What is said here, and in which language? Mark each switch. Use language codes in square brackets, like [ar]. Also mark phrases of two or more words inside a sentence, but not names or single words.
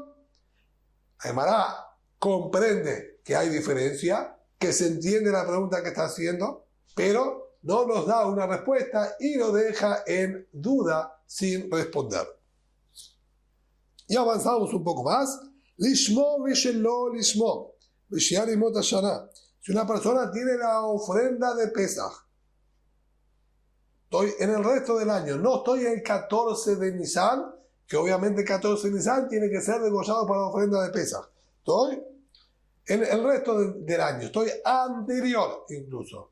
[es] Gemara comprende que hay diferencia, que se entiende la pregunta que está haciendo, pero no nos da una respuesta y lo deja en duda sin responder. Y avanzamos un poco más. [he] לשמו ושלא לשמו. ובשאר ימות השנה. [es] Si una persona tiene la ofrenda de Pesach, estoy en el resto del año, no estoy el 14 de Nisan, que obviamente el 14 de Nisan tiene que ser degollado para la ofrenda de Pesach. Estoy en el resto del año, estoy anterior incluso.